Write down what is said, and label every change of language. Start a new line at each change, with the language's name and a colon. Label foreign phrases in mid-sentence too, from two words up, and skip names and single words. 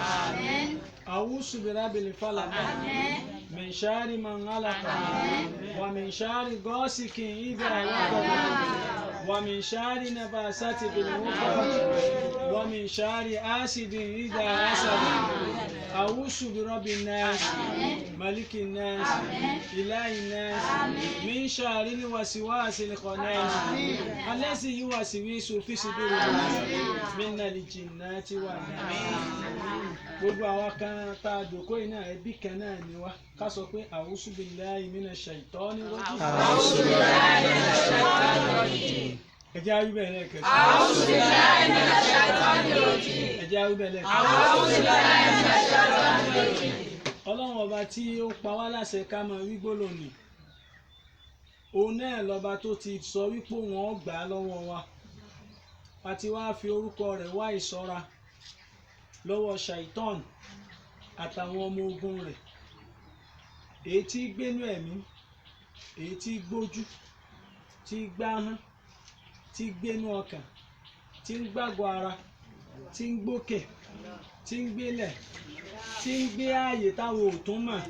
Arabic: أعوذ برب الفلق من شر من خلق ومن شر غاسق إذا وقب ومن شر النفاثات في العقد ومن شر حاسد إذا حسد. أعوذ برب الناس ملك الناس إله الناس من شر الوسواس الخناس الذي يوسوس في صدور الناس من الجنة والناس.
Yoruba: Gbogbo àwa kan tá a dòkó iná ẹbí kan náà ni wá ká sọ pé
Arabic: أعوذ بالله من الشيطان الرجيم. أعوذ بالله من الشيطان الرجيم.
Yoruba: Ẹ jẹ́ àwí bẹ́ẹ̀ lẹ́ẹ̀kẹ́.
Arabic: أعوذ بالله من الشيطان الرجيم.
Yoruba: Ẹ jẹ́ àwí bẹ́ẹ̀ lẹ́ẹ̀kẹ́.
Arabic: أعوذ بالله من الشيطان الرجيم.
Yoruba: Ọlọ́run ọba tí ó pa wá láṣẹ ká máa wí gbólóhùn ni òun náà lọ́ba tó ti sọ wípé wọ́n gbà á lọ́wọ́ wa àti wá fi orúkọ rẹ̀ wá ìṣọ́ra lọ́wọ́ ṣàìtàn àtàwọn ọmọ ogun rẹ̀ èyí tí gbénú ẹ̀mí èyí tí gbójú tí gbáhán tí gbénú ọkàn tí ń gbàgbọ́ ara tí ń gbókè tí ń gbélẹ̀ tí ń gbé ààyè táwọn ò tún mọ̀.